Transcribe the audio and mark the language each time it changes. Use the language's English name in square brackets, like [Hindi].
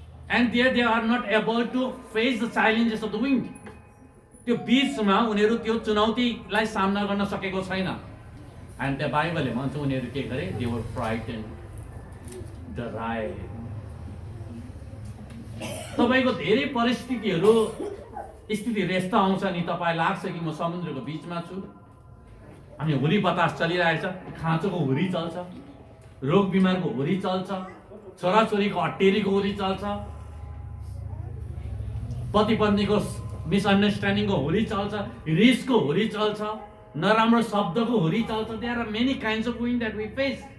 [English] And there they are not able to face the challenges of the wind. [Nepali] त्यो बीचमा उनीहरू त्यो चुनौतीलाई सामना गर्न सकेको छैन। [English] And the [Nepali] बाइबलले भन्छ उनीहरू के गरे? [English] They were frightened, [Nepali] डराए। तपाईको धेरै परिस्थितिहरू स्थिति यस्तो आउँछ नि, तपाईलाई लाग्छ कि म समुद्रको बीचमा छु, अनि हुरी बतास चलिरहेछ, खाँचोको हुरी चल्छ, रोग बिमारको हुरी चल्छ, छोराछोरीको हट्टेरीको हुरी चल्छ, पति पत्नीको मिसअन्डरस्ट्यान्डिङको हुरी चल्छ, रिसको हुरी चल्छ, नराम्रो शब्दको हुरी चल्छ। [English] There are many kinds of wind that we face.